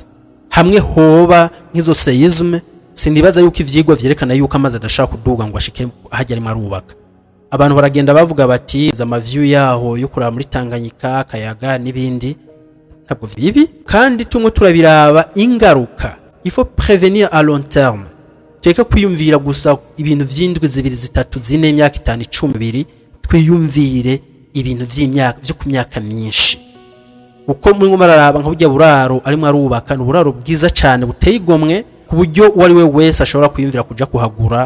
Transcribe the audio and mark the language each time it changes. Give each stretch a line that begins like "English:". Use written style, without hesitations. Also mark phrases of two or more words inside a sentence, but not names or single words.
Rundi: Hamwe hoba nk'izo seisme sinibaza yuko ivyigwa vyerekana yuko amazi adashaka kuduga ngo ashike hajya arimwe arubaka. Abantu baragenda bavuga bati za view yaho yo kuraba muri Tanganyika kayaga n'ibindi ntabwo vibi, kandi tumwe turabiraba ingaruka.
French: Il faut prévenir à long terme.
Rundi: Tweka kwiyumvira gusa ibintu vy'indwi zibiri zitatu zine imyaka 5 12 twiyumvire ibintu vy'imyaka vyo ku myaka myinshi. Uko mwe mararaba nka burya buraro arimwe arubaka n'uburaro bwiza cyane buteye igomwe ku buryo wari we wese ashobora kwiyumvira kuja kuhagura.